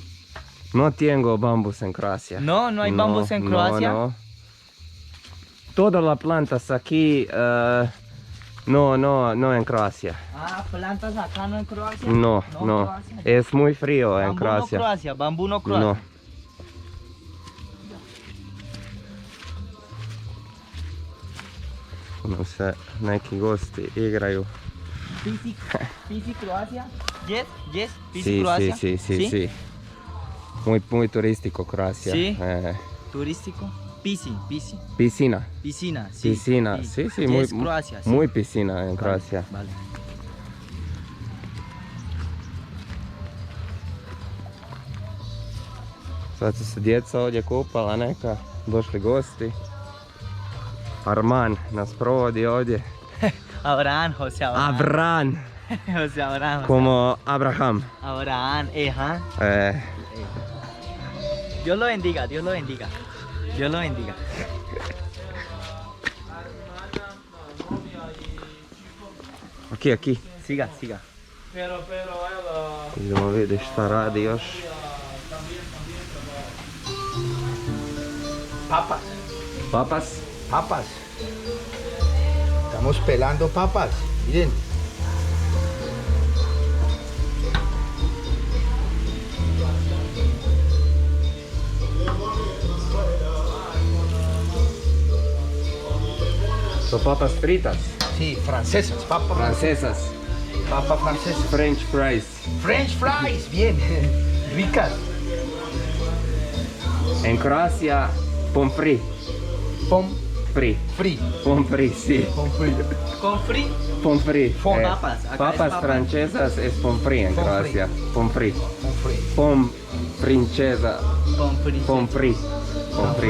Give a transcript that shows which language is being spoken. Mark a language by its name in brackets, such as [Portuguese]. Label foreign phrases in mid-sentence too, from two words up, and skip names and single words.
[Spanish] No tengo bambus en Croacia. No, no hay bambus en Croacia. No. Todas las plantas aquí, no en Croacia. Ah, plantas acá no en Croacia. No. Croacia. Es muy frío en Bambú Croacia. no Croacia, bambú no Croacia. No. [Croatian] Nam se neki gosti igraju. [Spanish] Pisi Croacia. Yes, Pisi Sí, Croacia. sí. Muy turístico Croacia. Sí. Turístico. Pisi. Piscina. Piscina, sí. Piscina, sí, Yes, muy, Croacia, sí. muy piscina en Croacia. Vale. [Croatian] Sad su se djeca ovdje kupala neka, došli gosti. Arman nas provodi ovdje. [Spanish] Abraham, José Abraham. Avran! O sea, Abraham. Como Abraham. Abraham, Dios lo bendiga, Dios lo bendiga. Dios lo bendiga. Aquí. Siga, siga. Pero evo... [Croatian] Idemo vidjeti šta radi još. [Spanish] Papas, Papas. papas. Estamos pelando papas. Miren. So papas fritas. Sí, francesas, papas Francesas. Papas francesas. [English] French fries. French fries, [Spanish] bien. Ricas. En Croacia, pomfri. Pom Fri. free. Pomfri, sí. Pom free. Con free. Pomfri. Papas, acá es Papas papas. francesas es pomfri en Pomfri. Croacia. Pomfri. Pom free. Pom francesa. Con free. Pomfri. Pomfri.